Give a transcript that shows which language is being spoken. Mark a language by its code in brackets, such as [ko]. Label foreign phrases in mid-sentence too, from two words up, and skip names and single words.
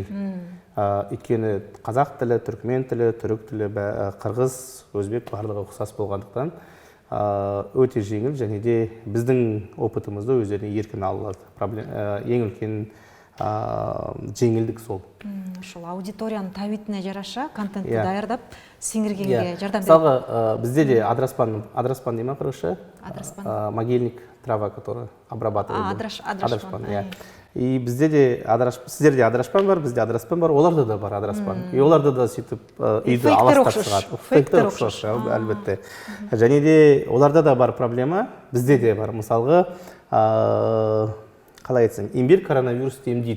[kk] Өйткені қазақ тілі, түркмен тілі, түрік тілі, қырғыз, өзбек барлығы ұқсас болғандықтан өте жеңіл, және де біздің опытымызды өздеріне еркін ала алады. Ең үлкен жеңілдік сол. [ky] Ошол аудиторияның табитине жараша контентти даярдап сиңиргенге жардам берет. [kk] Мисалга бізде де адраспан дей ма қырғызша? Адраспан. [ru] Могильник, трава, которая обрабатывает. [kk] Адраспан. И бізде де сіздерде адыраспан бар, бізде адыраспан бар, оларда да бар адыраспан. И оларда да сөйтіп үйді аластап шығады. Фейктер ұқсас, әлбетте. Және де оларда да бар проблема, бізде де бар. Мысалға, қалай айтсам, имбир коронавирусты емдейді.